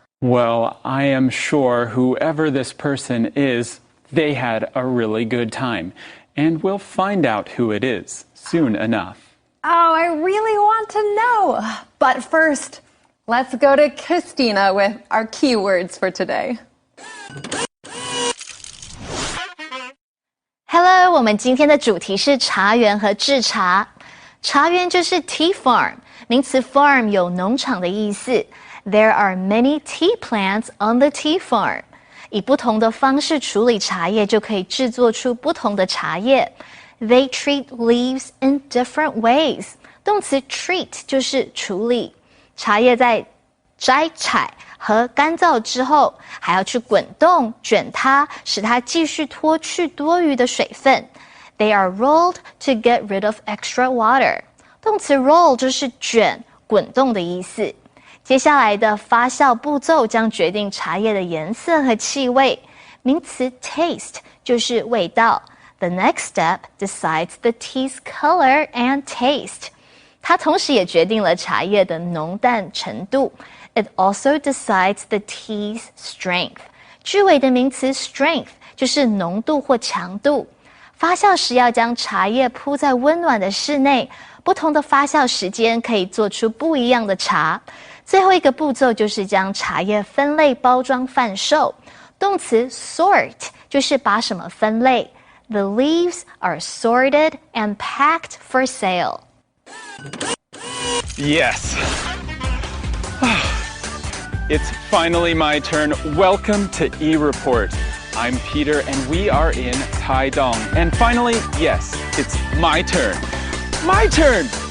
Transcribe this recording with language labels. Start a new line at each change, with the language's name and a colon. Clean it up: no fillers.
English: Well, I am sure whoever this person is, they had a really good time. And we'll find out who it is soon enough. Oh, I really want to know. But first, let's go to Christina with our keywords for today.
Chinese: Hello， 我们今天的主题是茶园和制茶。茶园就是 tea farm， 名词 farm 有农场的意思。
English: There are many tea plants on the tea farm。
Chinese: 以不同的方式处理茶叶，就可以制作出不同的茶叶。
English: They treat leaves in different ways。
Chinese: 动词 treat 就是处理。茶叶在摘采和干燥之后，还要去滚动、卷它，使它继续脱去多余的水分。
English: They are rolled to get rid of extra water。
Chinese: 动词 roll 就是卷、滚动的意思。接下来的发酵步骤将决定茶叶的颜色和气味。名词 taste 就是味道。
English: The next step decides the tea's color and taste。
Chinese: 它同时也决定了茶叶的浓淡程度。
English: It also decides the tea's strength。
Chinese: 句尾的名词 strength 就是浓度或强度。发酵时要将茶叶铺在温暖的室内，不同的发酵时间可以做出不一样的茶。最后一个步骤就是将茶叶分类包装贩售。动词 sort 就是把什么分类。
English: The leaves are sorted and packed for sale. Yes. It's finally my turn. Welcome to e-report. I'm Peter and we are in Taidong. And finally, yes, it's my turn. My turn!